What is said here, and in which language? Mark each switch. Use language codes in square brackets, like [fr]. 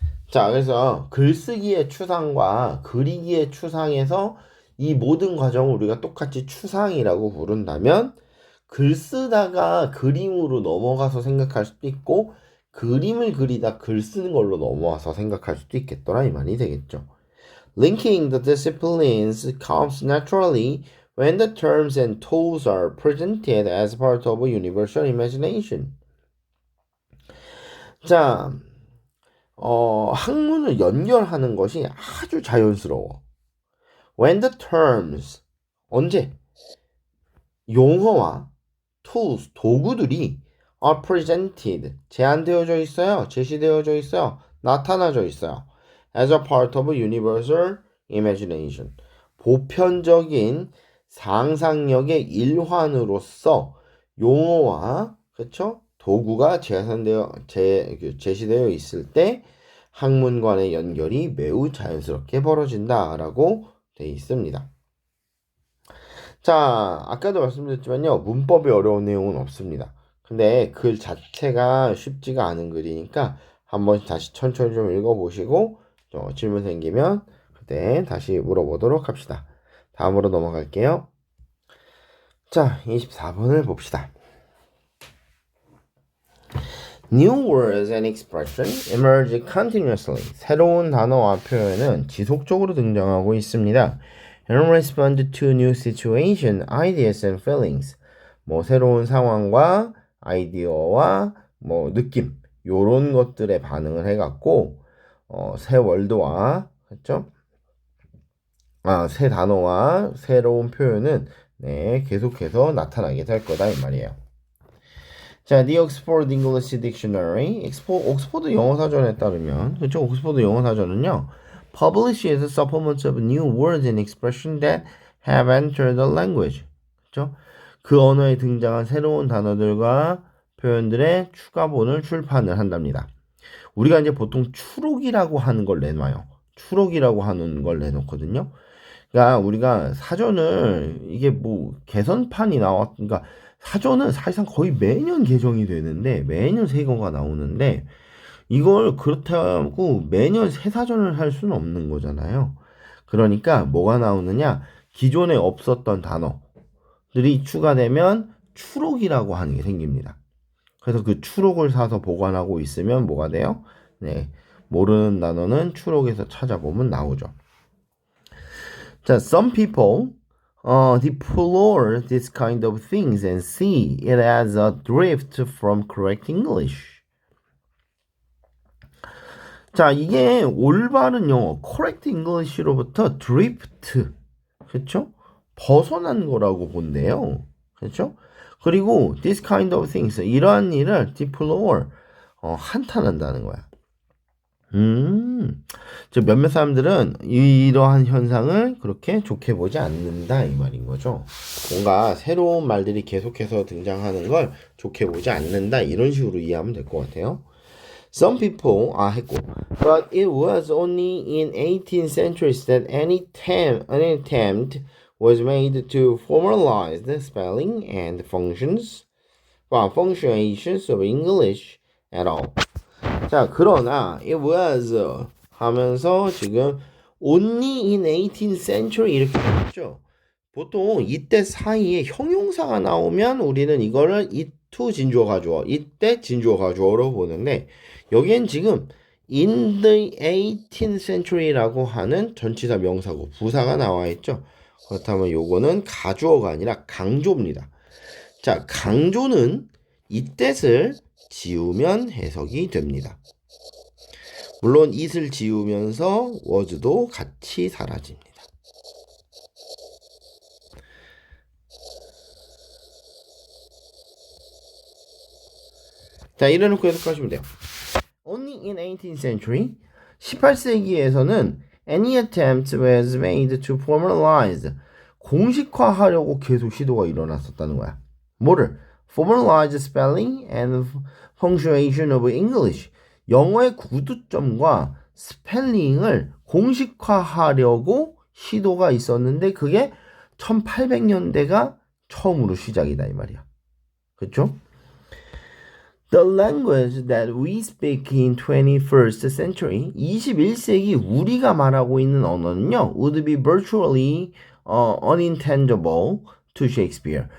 [ko] 자, 그래서 글쓰기의 추상과 그리기의 추상에서 이 모든 과정을 우리가 똑같이 추상이라고 부른다면 글 쓰다가 그림으로 넘어가서 생각할 수도 있고 그림을 그리다 글 쓰는 걸로 넘어와서 생각할 수도 있겠더라 이 말이 되겠죠. [en] Linking the disciplines comes naturally when the terms and tools are presented as part of a universal imagination. [ko] 자, 학문을 연결하는 것이 아주 자연스러워. [en] When the terms, [ko] 언제? 용어와 [en] tools, [ko] 도구들이 [en] are presented, [ko] 제안되어져 있어요. 제시되어져 있어요. 나타나져 있어요. [en] As a part of a universal imagination. [ko] 보편적인 상상력의 일환으로서 용어와 그쵸? 도구가 제시되어 있을 때 학문 간의 연결이 매우 자연스럽게 벌어진다라고 되어 있습니다. 자, 아까도 말씀드렸지만요. 문법이 어려운 내용은 없습니다. 근데 글 자체가 쉽지가 않은 글이니까 한번 다시 천천히 좀 읽어보시고 질문 생기면 그때 다시 물어보도록 합시다. 다음으로 넘어갈게요. 자, 24번을 봅시다. [en] New words and expressions emerge continuously. [ko] 새로운 단어와 표현은 지속적으로 등장하고 있습니다. [en] And respond to new situation, ideas and feelings. [ko] 뭐 새로운 상황과 아이디어와 뭐 느낌 요런 것들에 반응을 해갖고 새 월드와 그렇죠? 새 단어와 새로운 표현은 네, 계속해서 나타나게 될 거다 이 말이에요. 자, The Oxford English Dictionary, 옥스포드 영어사전에 따르면, 그렇죠? 옥스포드 영어사전은요, [en] publishes supplements of new words and expressions that have entered the language. [ko] 그렇죠? 그 언어에 등장한 새로운 단어들과 표현들의 추가본을 출판을 한답니다. 우리가 이제 보통 추록이라고 하는 걸 내놔요. 추록이라고 하는 걸 내놓거든요. 그러니까 우리가 사전을 이게 뭐 개선판이 그러니까 사전은 사실상 거의 매년 개정이 되는데 매년 새 거가 나오는데 이걸 그렇다고 매년 새 사전을 할 수는 없는 거잖아요. 그러니까 뭐가 나오느냐? 기존에 없었던 단어들이 추가되면 추록이라고 하는 게 생깁니다. 그래서 그 추록을 사서 보관하고 있으면 뭐가 돼요? 네, 모르는 단어는 추록에서 찾아보면 나오죠. [en] 자, some people deplore this kind of things and see it as a drift from correct English. [ko] 자, 이게 올바른 영어, [en] correct English [ko] 로부터 drift, 그렇죠? 벗어난 거라고 본대요. 그렇죠? 그리고 [en] this kind of things, [ko] 이러한 일을 deplore, 한탄한다는 거야. 몇몇 사람들은 이러한 현상을 그렇게 좋게 보지 않는다 이 말인 거죠. 뭔가 새로운 말들이 계속해서 등장하는 걸 좋게 보지 않는다 이런 식으로 이해하면 될 것 같아요. [en] Some people [ko] 했고 [en] but it was only in 18th centuries that any attempt was made to formalize the spelling and functions of English at all. [ko] 자, 그러나 [en] it was [ko] 하면서 지금 [en] only in 18th century [ko] 이렇게 했죠. 보통 이때 사이에 형용사가 나오면 우리는 이거를 이투 진주어 가주어, 이때 진주어 가주어로 보는데 여기엔 지금 [en] in the 18th century [ko] 라고 하는 전치사 명사고 부사가 나와 있죠. 그렇다면 요거는 가주어가 아니라 강조입니다. 자, 강조는 이 뜻을 지우면 해석이 됩니다. 물론 it을 지우면서 was도 같이 사라집니다. 자, 이래놓고 해석하시면 돼요. [en] Only in 18th century, [ko] 18세기에서는 [en] any attempt was made to formalize, [ko] 공식화하려고 계속 시도가 일어났었다는 거야. 뭐를? [en] Formalize spelling and punctuation of English. [ko] 영어의 구두점과 스펠링을 공식화하려고 시도가 있었는데 그게 1800년대가 처음으로 시작이다 이 말이야. 그렇죠? [en] The language that we speak in 21st century, [ko] 21세기 우리가 말하고 있는 언어는요, [en] would be virtually unintelligible to Shakespeare.